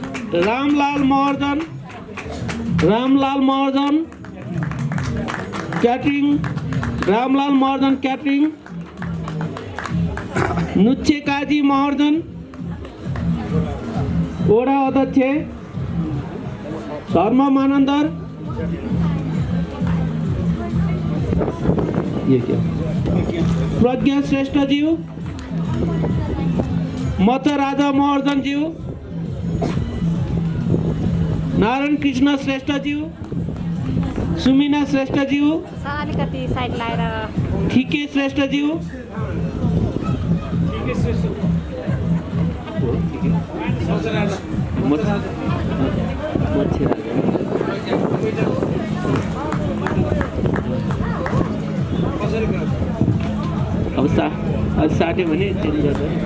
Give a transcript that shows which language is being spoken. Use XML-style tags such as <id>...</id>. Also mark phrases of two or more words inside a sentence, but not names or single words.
<ne>रामलाल महर्जन क्याटरिङ नुच्छे काजी महर्जन वडा अध्यक्ष धर्म मानन्दर प्रज्ञा श्रेष्ठज्यू मत राजा महर्जनज्यू नारायण कृष्ण श्रेष्ठज्यू सुमिना श्रेष्ठज्यू अलिकति साइड लाएर ठिके श्रेष्ठज्यू अब साट्यो भने चेन्ज गर्दा</ne>